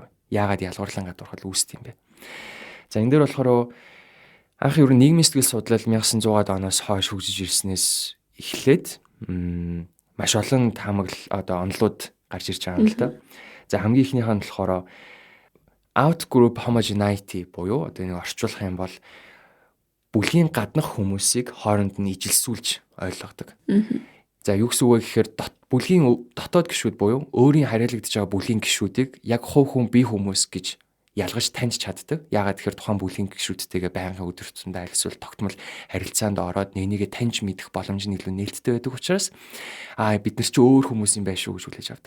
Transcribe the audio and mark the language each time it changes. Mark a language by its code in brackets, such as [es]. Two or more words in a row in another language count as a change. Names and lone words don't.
[mn] Яагаад ялгуурлан гадуурхал үүсдэг юм бэ? За энэ дээр болохоор анх ер нь нийгмийн сэтгэл судлал 1900-аад оноос хойш хөгжиж ирснээс эхлээд маш олон онолууд гарч ирж байгаа юм л да. За хамгийн ихнийх нь болохоор [en] out-group homogeneity [mn] буюу одоо нэг орчуулах юм бол бүлгийн гаднах хүмүүсийг хооронд нь ижилсүүлж ойлгодог. За юу гэсэн үг вэ гэхээр бүлгийн дотоод гишүүд буюу өөрийн хариалагдж байгаа бүлгийн гишүүдийг яг хувь хүн бие хүмүүс гэж ялгаж таньж чаддаг. Яагаад тэгэхээр тухайн бүлгийн гишүүдтэйгээ байнгын өдөр тутамдаа альсвал тогтмол харилцаанд ороод нэгнийгээ таньж мэдэх боломж нь илүү нээлттэй байдаг учраас бид нар ч өөр хүмүүс юм байх шүү гэж хүлээж авдаг.